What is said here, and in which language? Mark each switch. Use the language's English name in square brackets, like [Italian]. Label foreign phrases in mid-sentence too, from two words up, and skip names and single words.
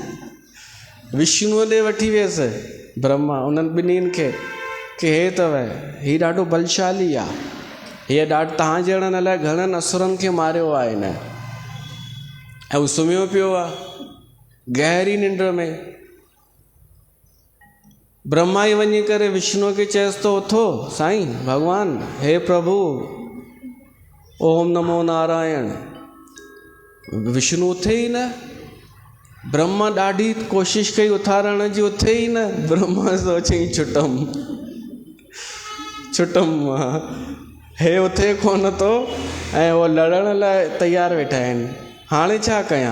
[Sindhi] विष्णुअ ॾे वठी वियसि ब्रह्मा, उन्हनि ॿिन्हिनि खे, कि हे अथव, हीउ ॾाढो बलशाली आहे, हीअ तव्हां जहिड़नि अलाए घणनि असुरनि खे मारियो आहे हिन। ऐं हू सुम्हियो पियो आहे गहरी निंड में। ब्रह्मा ई वञी करे विष्णु खे चएसि थो, उथो साईं भॻवान, हे प्रभु, [Sanskrit] ओम नमो नारायण। [Sindhi] विष्णु उथे ई न। ब्रह्मा ॾाढी कोशिशि कई उथारण जी, उथे ई न। ब्रह्मा सोचई छुटम मां, हे उथे कोन थो, ऐं उहो लड़ण लाइ तयारु वेठा आहिनि, हाणे छा कयां?